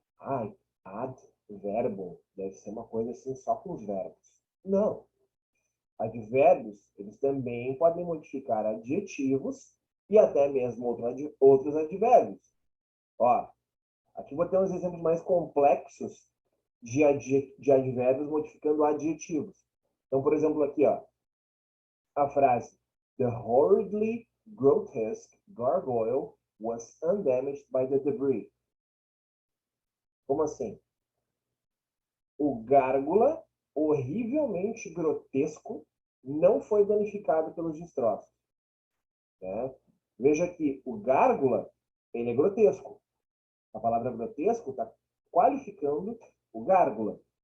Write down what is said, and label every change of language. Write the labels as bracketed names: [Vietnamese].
[Portuguese] Ai, adverbo, deve ser uma coisa assim só com os verbos. Não. Advérbios, eles também podem modificar adjetivos e até mesmo outros advérbios. Ó, aqui vou ter uns exemplos mais complexos de advérbios modificando adjetivos. Então, por exemplo, aqui, ó, a frase [English] The horridly grotesque gargoyle was undamaged by the debris. [Portuguese] Como assim? O gárgula, horrivelmente grotesco, não foi danificado pelos destroços, né? Veja que o gárgula, ele é grotesco. A palavra grotesco está qualificando o gárgula.